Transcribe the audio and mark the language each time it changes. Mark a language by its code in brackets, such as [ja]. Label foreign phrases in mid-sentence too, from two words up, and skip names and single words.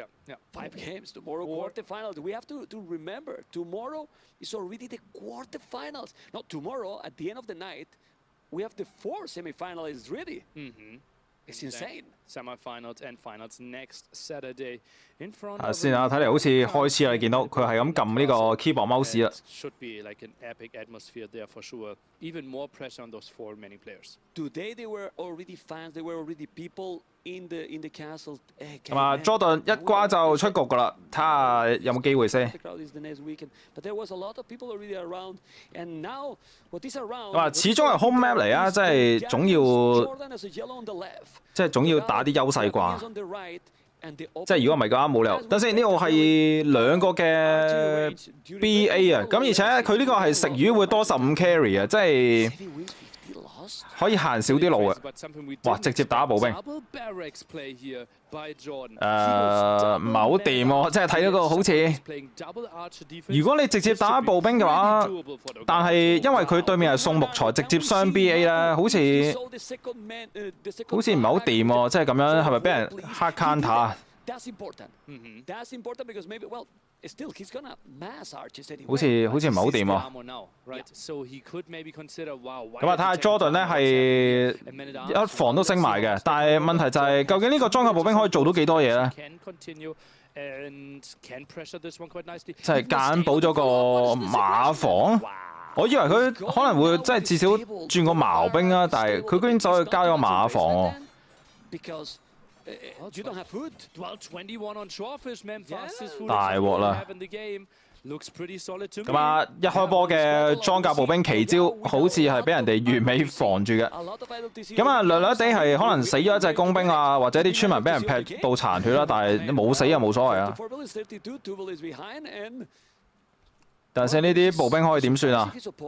[en] 5 games tomorrow, quarterfinals. We have to remember tomorrow is already the quarterfinals. Not tomorrow at the end of the night. we have the 4 semi-finalists ready. It's insane. Semi-finals and finals next Saturday in front [yue] 睇先啊，睇嚟好似開始啦，你見到佢係咁撳呢個 [en] keyboard mouse [yue] 啦。 [en] Should be like an epic atmosphere there for sure. Even more pressure on those 4 remaining players. Today they were already fans, they were already people in the castle. [yue] 咁啊 ，Jordan 一關就出局㗎啦，睇下有冇機會先。 [en] The crowd is the next weekend, but there was a lot of people already around, and now what is around? [yue] 咁啊，始終係 home map 嚟啊，即係總要 [en] Jordan as a yellow on the left. [yue] 即係總要打啲優勢啩。 [en] On the right, and the [yue] 即係如果唔係嘅話冇理由。等先，呢度係兩個嘅 BA 啊，咁而且佢呢個係食魚會多15 carry 啊，即係可以行少啲路啊。哇！直接打步兵。唔係好掂喎，即係睇到個好似。如果你直接打步兵嘅話，但係因為佢對面係送木材，直接雙 BA 咧，好似唔係好掂喎，即係咁樣係咪俾人黑 counter 啊？ [en] That's important. That's important because maybe well, still he's gonna mass arches anyway. [yue] 好似唔係好掂喎。咁啊，睇下 Jordan 咧係一防都升埋嘅，但係問題就係究竟呢個裝甲步兵可以做到幾多嘢咧？即係夾硬補咗個馬房。我以為佢可能會即係至少轉個矛兵啊，但係佢居然走去加咗個馬房喎。 [en] You don't have food. Well, 21 on Shorefish, man. Fastest food [yue] 大鑊啦！ [en] in the game. Looks pretty solid to me. [yue] 咁啊，一開波嘅裝甲步兵奇招，好似係俾人哋完美防住嘅。咁啊，略略地係可能死咗一隻工兵啊，或者啲村民俾人劈到殘血啦，但係冇死又冇所謂啊。但係呢啲步兵可以點算啊？